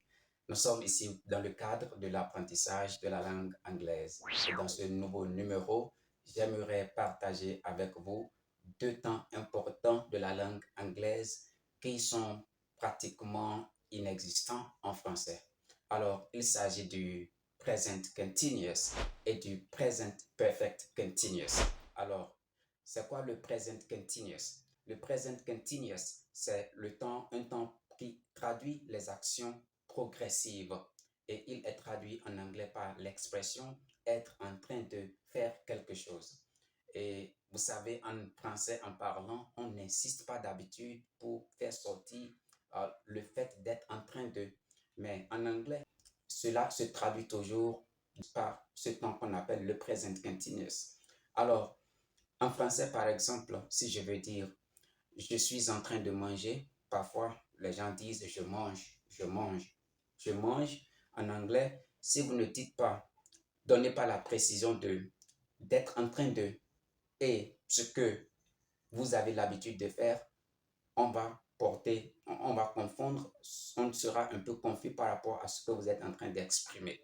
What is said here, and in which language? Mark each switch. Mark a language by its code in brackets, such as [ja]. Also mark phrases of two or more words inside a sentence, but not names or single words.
[fr] Nous sommes ici dans le cadre de l'apprentissage de la langue anglaise. Et dans ce nouveau numéro, j'aimerais partager avec vous deux temps importants de la langue anglaise qui sont pratiquement inexistants en français. Alors, il s'agit du [en] present continuous [fr] et du [en] present perfect continuous. [fr] Alors, c'est quoi le [en] present continuous? [fr] Le [en] present continuous, [fr] c'est un temps qui traduit les actions progressives et il est traduit en anglais par l'expression être en train de faire quelque chose. Et vous savez, en français, en parlant, on n'insiste pas d'habitude pour faire sortir le fait d'être en train de. Mais en anglais, cela se traduit toujours par ce temps qu'on appelle le [en] present continuous. [fr] Alors, en français, par exemple, si je veux dire je suis en train de manger, parfois les gens disent je mange, je mange, je mange. En anglais, si vous ne dites pas, donnez pas la précision de d'être en train de et ce que vous avez l'habitude de faire, on va confondre, on sera un peu confus par rapport à ce que vous êtes en train d'exprimer.